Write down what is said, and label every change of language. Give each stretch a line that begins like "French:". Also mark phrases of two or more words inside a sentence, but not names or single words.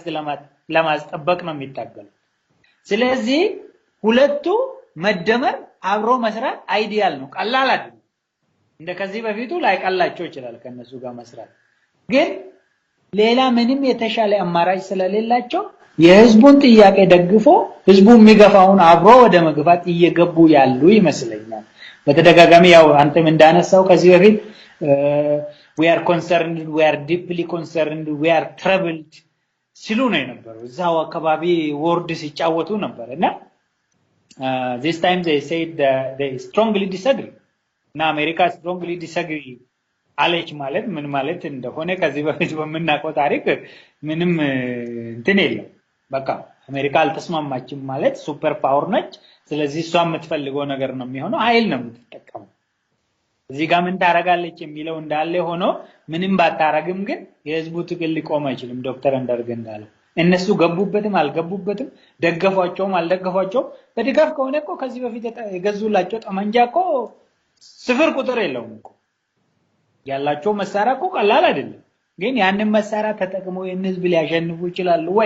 Amharic: ለማስጠበቅ ነው የሚታገለው። ስለዚህ ሁለቱ መደመር አብሮ መስራት አይዲያል ነው። ቀላል አይደለም። እንደከዚህ በፊቱ ላይቀላቸው ይችላል ከነሱ ጋር መስራት። ግን ሌላ ምንም የተሻለ አማራጭ ስለሌላቸው የህዝቡን ጥያቄ ደግፎ ህዝቡ የሚገፋውን አብሮ ወደ መግፋት እየገቡ ያሉ ይመስለኛል። በተደጋጋሚ ያው አንተም እንዳነሳው ከዚህ በፊት
English: we are concerned, we are deeply concerned, we are troubled
Amharic: ሲሉ ነው የነበረው። እዛው አካባቢ ወርድ ሲጫወቱ ነበርና
English: this time they said they strongly disagree እና
Amharic: አሜሪካ
English: strongly disagree
Amharic: አለች ማለት ምን ማለት እንደሆነ ከዚህ በፊት በመናቀው ታሪክ ምንም እንትን የለም። በቃ አሜሪካ አልተስማማችም ማለት
English: super power
Amharic: ነች። ስለዚህ እሷ የምትፈልገው ነገር ነው የሚሆነው፣ ኃይል ነው የምትጠቀመው። እዚህ ጋር ምን ታረጋለች የሚለው እንዳለ ሆኖ ምንም ባታረግም ግን የህዝቡ ትግል ሊቆም አይችልም። ዶክተር እንዳርገ እንዳለው እነሱ ገቡበትም አልገቡበትም ደገፏቸውም አልደገፏቸውም በድጋፍ ከሆነ እኮ ከዚህ በፊት የገዙላቸው ጠመንጃ እኮ ስፍር ቁጥር የለውም እኮ ያላቸው መሳሪያ እኮ ቀላል አይደለም። ግን ያንን መሳሪያ ተጠቅመው የህዝብ ሊያሸንፉ ይችላሉ ወይ?